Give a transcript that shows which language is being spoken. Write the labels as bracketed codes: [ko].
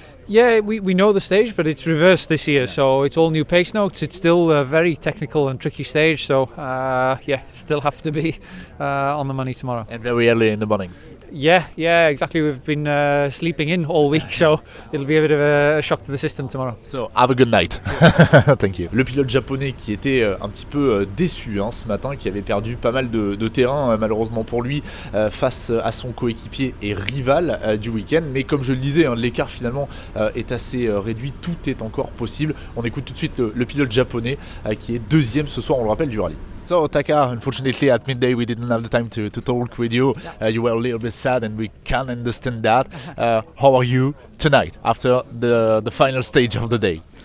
[en] Yeah, we know the stage, but it's reversed this year, so it's all new pace notes. It's still a very technical and tricky stage, so still have to be on the money tomorrow. And very early in the morning. Yeah, exactly. We've been sleeping in all week, so it'll be a bit of a shock to the system tomorrow. So have a good night. Thank you. [fr] Le pilote japonais qui était un petit peu déçu ce matin, qui avait perdu pas mal de terrain malheureusement pour lui face à son coéquipier et rival du week-end. Mais comme je le disais, l'écart finalement est assez réduit. Tout est encore possible. On écoute tout de suite le pilote japonais qui est deuxième ce soir, on le rappelle, du rallye. [en] So Taka, unfortunately at midday we didn't have the time to talk with you. You were a little bit sad and we can understand that. How are you tonight after the final stage of the day?